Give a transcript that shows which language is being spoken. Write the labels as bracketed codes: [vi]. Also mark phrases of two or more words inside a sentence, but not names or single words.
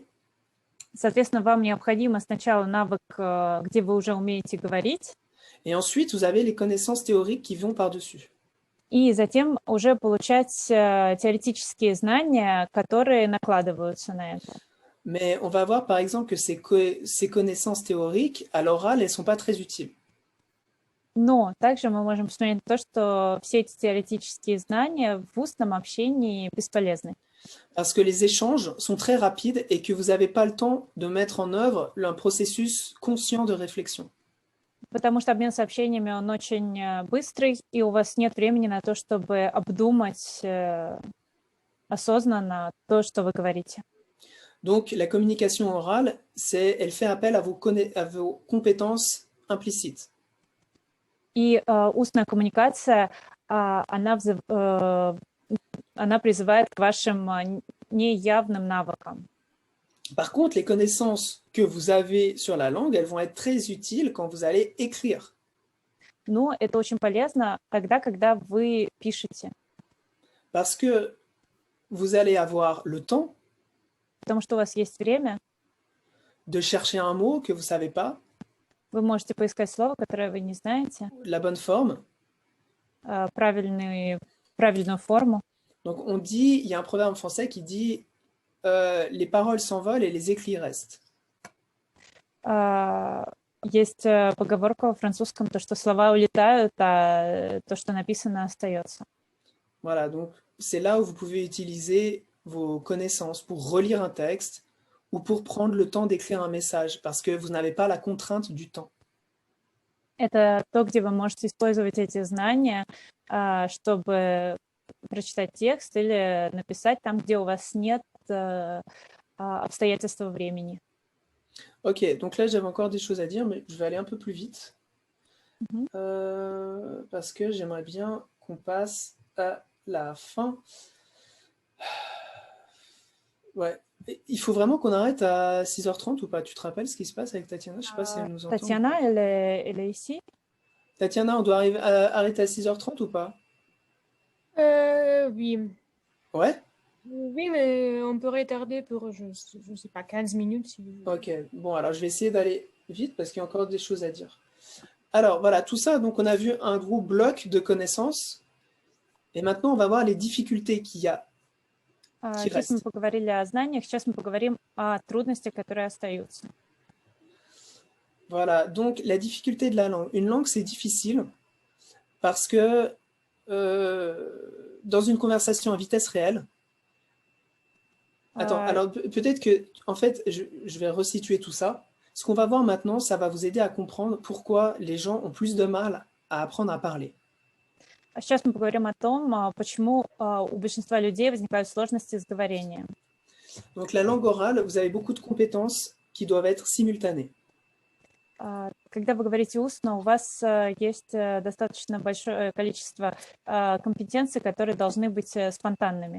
[ru] Соответственно, вам необходимо сначала навык, где вы уже умеете говорить, [fr] Et ensuite, vous avez les connaissances théoriques qui vont par-dessus. [ru] и затем уже получать теоретические знания, которые накладываются на это. [fr] Mais on va voir par exemple que ces connaissances théoriques, à l'oral, elles ne sont pas très utiles. [ru] Но также мы можем посмотреть то, что все эти теоретические знания в устном общении бесполезны. [fr] Parce que les échanges sont très rapides et que vous n'avez pas le temps de mettre en œuvre un processus conscient de réflexion. [ru] Потому что обмен сообщениями, он очень быстрый, и у вас нет времени на то, чтобы обдумать осознанно то, что вы говорите. [fr] Donc, la communication orale, elle fait appel à vos compétences implicites. [ru] И устная коммуникация, она призывает к вашим неявным навыкам. [fr] Par contre, les connaissances que vous avez sur la langue, elles vont être très utiles quand vous allez écrire. [ru] Но это очень полезно тогда, когда вы пишете. [fr] Parce que vous allez avoir le temps [ru] Потому что у вас есть время, [fr] de chercher un mot que vous ne savez pas, [ru] вы можете поискать слово, которое вы не знаете, [fr] la bonne forme. [ru] правильную форму. [fr] Donc, on dit, il y a un proverbe français qui dit les paroles s'envolent et les écrits restent. [ru] Есть поговорка во французском, то, что слова улетают, а то, что написано, остается. [fr] Voilà, donc c'est là où vous pouvez utiliser vos connaissances pour relire un texte ou pour prendre le temps d'écrire un message, parce que vous n'avez pas la contrainte du temps. [ru] Это то, где вы можете использовать эти знания, чтобы прочитать текст или написать там, где у вас нет обстоятельства времени. [fr] Ok, donc là j'avais encore des choses à dire, mais je vais aller un peu plus vite, parce que j'aimerais bien qu'on passe à la fin. Ouais, il faut vraiment qu'on arrête à 6h30 ou pas? Tu te rappelles ce qui se passe avec Tatiana? Je sais pas si elle nous entend. [ru] Татьяна или ici? [fr] Tatiana, on doit arrêter à 6h30 ou pas? Oui. Ouais? Oui, mais on peut retarder pour, je sais pas, 15 minutes. Si... Ok, bon, alors je vais essayer d'aller vite parce qu'il y a encore des choses à dire. Alors, voilà, tout ça, donc on a vu un gros bloc de connaissances. Et maintenant, on va voir les difficultés qu'il y a. [ru] Сейчас мы поговорили о знаниях, сейчас мы поговорим о трудностях, которые остаются. [fr] Voilà, donc la difficulté de la langue. Une langue, c'est difficile parce que dans une conversation à vitesse réelle, attends, alors peut-être que, en fait, je vais resituer tout ça. Ce qu'on va voir maintenant, ça va vous aider à comprendre pourquoi les gens ont plus de mal à apprendre à parler. [ru] Сейчас мы поговорим о том, почему у большинства людей возникают сложности с говорением. [fr] Donc la langue orale, vous avez beaucoup de compétences qui doivent être simultanées. [ru] Когда вы говорите устно, у вас есть достаточно большое количество компетенций, которые должны быть спонтанными.